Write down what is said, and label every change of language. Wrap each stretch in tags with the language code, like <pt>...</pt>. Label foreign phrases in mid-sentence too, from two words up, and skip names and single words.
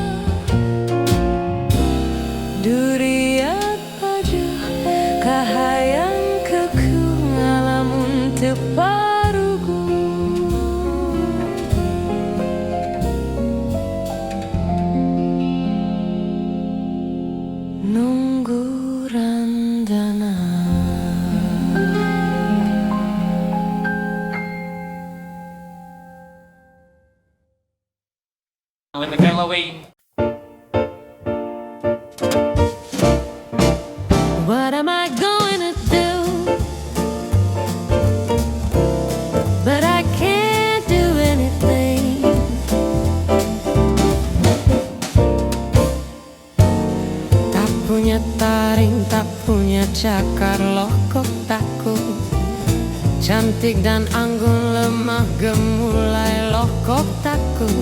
<su>duriat padeuh kahayang kekeuh ngalamun teu parugu nunggu randana.</su> <en>Let me go away. What am I going to do? But I can't do anything.</en> <id>Tak punya taring, tak punya cakar, loh kok takut. Cantik dan anggun, lemah gemulai, loh kok takut.</id>